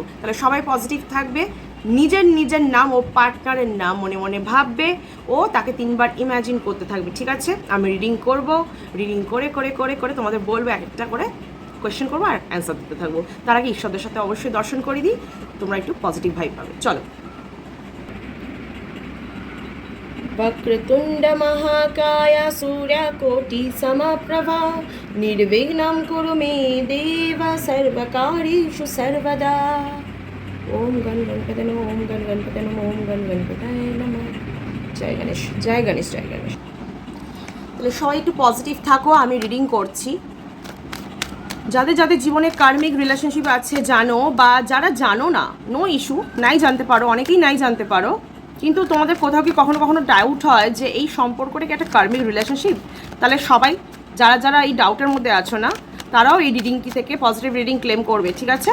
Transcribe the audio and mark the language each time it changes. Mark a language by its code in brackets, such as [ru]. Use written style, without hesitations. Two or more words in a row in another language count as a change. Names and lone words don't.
[bn] তাহলে সবাই পজিটিভ থাকবে, নিজের নিজের নাম ও পার্টনারের নাম মনে মনে ভাববে ও তাকে 3বার ইমাজিন করতে থাকবে, ঠিক আছে? আমি রিডিং করব, রিডিং করে করে করে করে তোমাদের বলবো, একটা করে কোয়েশ্চেন করবো আর অ্যান্সার দিতে থাকবো। তার আগে ঈশ্বরদের সাথে অবশ্যই দর্শন করে দিই, তোমরা একটু [en] positive vibe [bn] পাবে। চলো। [sa] वक्रतुंड महाकाय सूर्यकोटि समप्रभा निर्विघ्नं कुरु मे देव सर्वकार्येषु सर्वदा। ओम गण गणपतये नमः, ओम गण गणपतये नमः, ओम गण गणपतये नमः। [bn] জয় গণেশ, জয় গণেশ, জয় গণেশ। তাহলে সবাই একটু পজিটিভ থাকো, আমি রিডিং করছি। যাদের যাদের জীবনে [en] karmic relationship [bn] আছে জানো, বা যারা জানো না, [en] no issue, [bn] নাই জানতে পারো, অনেকেই নাই জানতে পারো, কিন্তু তোমাদের কোথাও কি কখনো কখনো ডাউট হয় যে এই সম্পর্কটা কি একটা [en] karmic relationship, [bn] তাহলে সবাই যারা যারা এই ডাউটের মধ্যে আছো না, তারাও এই রিডিংটি থেকে [en] positive reading [bn] ক্লেম করবে, ঠিক আছে?